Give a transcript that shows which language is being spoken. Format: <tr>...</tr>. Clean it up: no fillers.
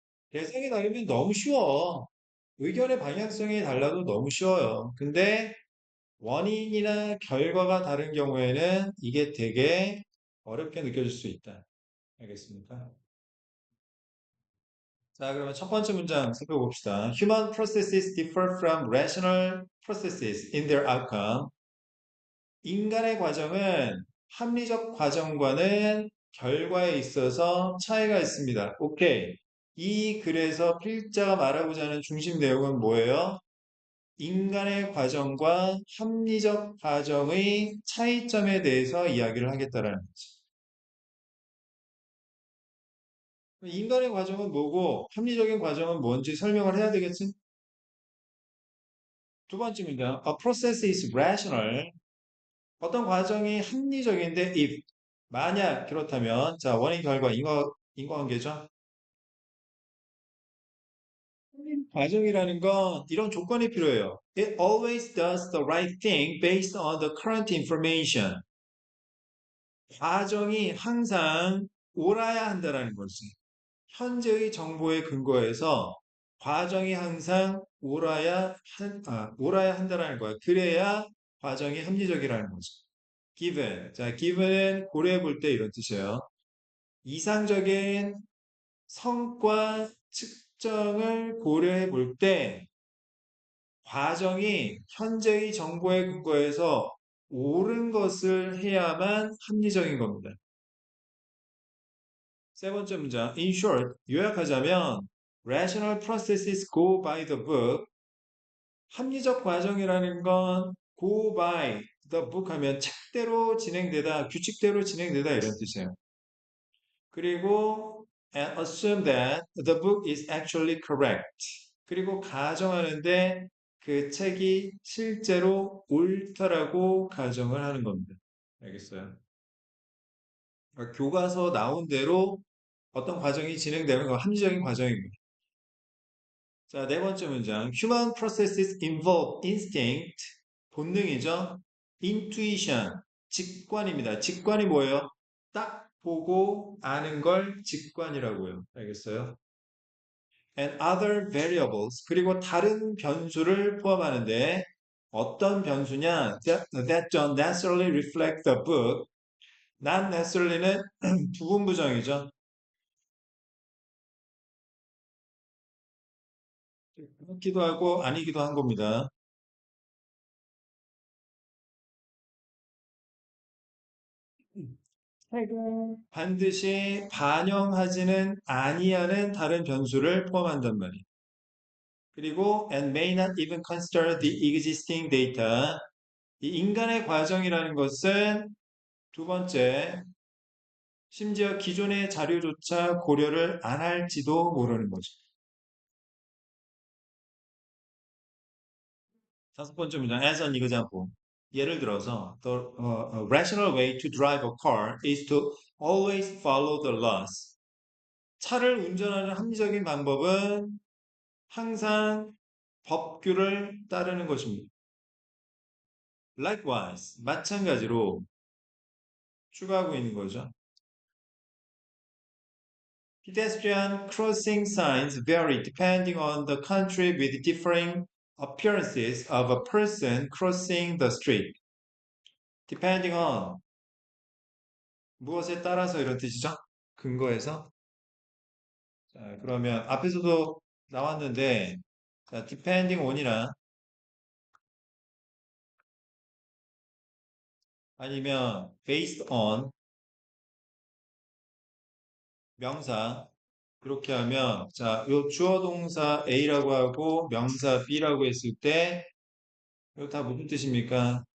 <ko>대상이 다르면 너무 쉬워. 의견의 방향성이 달라도 너무 쉬워요. 근데 원인이나 결과가 다른 경우에는 이게 되게 어렵게 느껴질 수 있다. 알겠습니까? 자, 그러면 첫 번째 문장 살펴봅시다.</ko> <en>Human processes differ from rational processes in their outcome.</en> <ko>인간의 과정은 합리적 과정과는 결과에 있어서 차이가 있습니다. 오케이. 이 글에서 필자가 말하고자 하는 중심 내용은 뭐예요? 인간의 과정과 합리적 과정의 차이점에 대해서 이야기를 하겠다라는 거지. 인간의 과정은 뭐고 합리적인 과정은 뭔지 설명을 해야 되겠지? 두 번째입니다.</ko> <en>A process is rational.</en> <ko>어떤 과정이 합리적인데 if 만약 그렇다면 자 원인 결과 인과관계죠. 과정이라는 건 이런 조건이 필요해요.</ko> <en>It always does the right thing based on the current information.</en> <ko>과정이 항상 옳아야 한다라는 거지. 현재의 정보에 근거해서 과정이 항상 옳아야 한다라는 거야. 그래야 과정이 합리적이라는 거지.</ko> <en>given.</en> <ko>자, given은 고려해 볼 때 이런 뜻이에요. 이상적인 성과 측정을 고려해 볼 때 과정이 현재의 정보에 근거해서 옳은 것을 해야만 합리적인 겁니다. 세 번째 문장.</ko> <en>In short,</en> <ko>요약하자면</ko> <en>rational processes go by the book.</en> <ko>합리적 과정이라는 건</ko> <en>go by the book</en> <ko>하면 책대로 진행되다, 규칙대로 진행되다 이런 뜻이에요. 그리고</ko> <en>and assume that the book is actually correct.</en> <ko>그리고 가정하는데 그 책이 실제로 옳다라고 가정을 하는 겁니다. 알겠어요? 그러니까 교과서 나온 대로 어떤 과정이 진행되는 건 합리적인 과정입니다. 자, 네 번째 문장.</ko> <en>Human processes involve instinct,</en> <ko>본능이죠. Intuition, 직관입니다. 직관이 뭐예요? 딱 보고 아는 걸 직관이라고요. 알겠어요?</ko> <en>And other variables,</en> <ko>그리고 다른 변수를 포함하는데 어떤 변수냐?</ko> <en>That don't necessarily reflect the book.</en> <ko>Not necessarly는 부분부정이죠. 그렇기도 하고 아니기도 한 겁니다. 책은 반드시 반영하지는 아니하는 다른 변수를 포함한단 말이에요. 그리고</ko> <en>and may not even consider the existing data.</en> <ko>이 인간의 과정이라는 것은 두 번째, 심지어 기존의 자료조차 고려를 안 할지도 모르는 거죠. 다섯 번째 문장,</ko> <en>as an example.</en> <ko>예를 들어서,</ko> <en>the rational way to drive a car is to always follow the laws.</en> <ko>차를 운전하는 합리적인 방법은 항상 법규를 따르는 것입니다.</ko> <en>Likewise,</en> <ko>마찬가지로 추가하고 있는 거죠.</ko> <en>Pedestrian crossing signs vary depending on the country with differing appearances of a person crossing the street.</en> <ko>Depending on 무엇에 따라서 이런 뜻이죠? 근거에서. 자, 그러면 앞에서도 나왔는데 자, depending on이나 아니면 based on 명사 그렇게 하면 자, 요 주어 동사 A라고 하고 명사 B라고 했을 때 이거 다 무슨 뜻입니까?</ko>